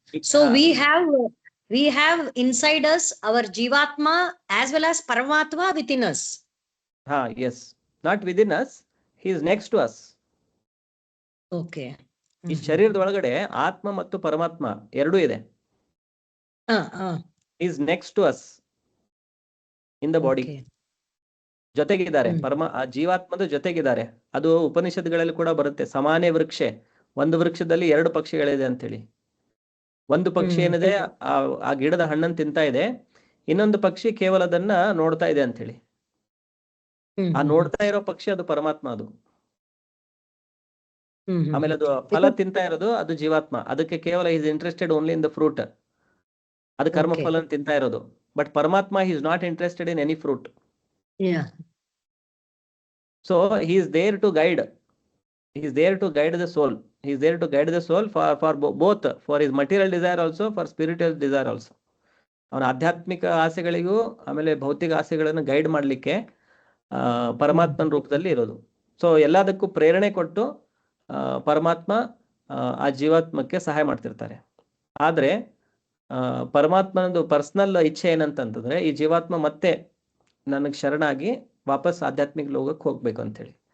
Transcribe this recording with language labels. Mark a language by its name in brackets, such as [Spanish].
[English] So we have inside us our Jivatma as well as Paramatma within us. Yes, not within us, he is next to us. Okay. [Kannada] ಈ ಶರೀರದ ಒಳಗಡೆ ಆತ್ಮ ಮತ್ತು ಪರಮಾತ್ಮ ಎರಡೂ ಇದೆ. [English] Is next to us in the body. [Kannada] ಜೊತೆಗಿದ್ದಾರೆ, ಜೀವಾತ್ಮದ ಜೊತೆಗಿದ್ದಾರೆ. ಅದು ಉಪನಿಷತ್ಗಳಲ್ಲಿ ಕೂಡ ಬರುತ್ತೆ. ಸಮಾನೇ ವೃಕ್ಷೆ, ಒಂದು ವೃಕ್ಷದಲ್ಲಿ 2 ಪಕ್ಷಿಗಳಿದೆ ಅಂತೇಳಿ. ಒಂದು ಪಕ್ಷಿ ಏನಿದೆ ಆ ಗಿಡದ ಹಣ್ಣನ್ನು ತಿಂತಾ ಇದೆ, ಇನ್ನೊಂದು ಪಕ್ಷಿ ಕೇವಲ ಅದನ್ನ ನೋಡ್ತಾ ಇದೆ ಅಂತೇಳಿ. ಆ ನೋಡ್ತಾ ಇರೋ ಪಕ್ಷಿ ಅದು ಪರಮಾತ್ಮ. ಅದು ಆಮೇಲೆ ಅದು ಫಲ ತಿಂತಾ ಇರೋದು ಅದು ಜೀವಾತ್ಮ. ಅದಕ್ಕೆ ಕೇವಲ [English] Is interested only in the fruit. [Kannada] ಅದು ಕರ್ಮ ಫಲ ತಿಂತಾ ಇರೋದು. [English] But Paramatma he is not interested in any fruit. So he is there to guide. He is there to guide the soul. He is there to guide the soul for both, for his material desire also, for spiritual desire also. [Kannada] ಅವನ ಆಧ್ಯಾತ್ಮಿಕ ಆಸೆಗಳಿಗೂ ಆಮೇಲೆ ಭೌತಿಕ ಆಸೆಗಳನ್ನು guide ಮಾಡಲಿಕ್ಕೆ ಪರಮಾತ್ಮನ ರೂಪದಲ್ಲಿ ಇರೋದು. So ಎಲ್ಲದಕ್ಕೂ ಪ್ರೇರಣೆ ಕೊಟ್ಟು ಪರಮಾತ್ಮ ಆ ಜೀವಾತ್ಮಕ್ಕೆ ಸಹಾಯ ಮಾಡ್ತಿರ್ತಾರೆ. ಆದ್ರೆ ಪರಮಾತ್ಮನದು ಪರ್ಸನಲ್ ಇಚ್ಛೆ ಏನಂತಂದ್ರೆ ಈ ಜೀವಾತ್ಮ ಮತ್ತೆ ನನಗೆ ಶರಣಾಗಿ ವಾಪಸ್ ಆಧ್ಯಾತ್ಮಿಕ ಲೋಕಕ್ಕೆ ಹೋಗ್ಬೇಕು ಅಂತೇಳಿ.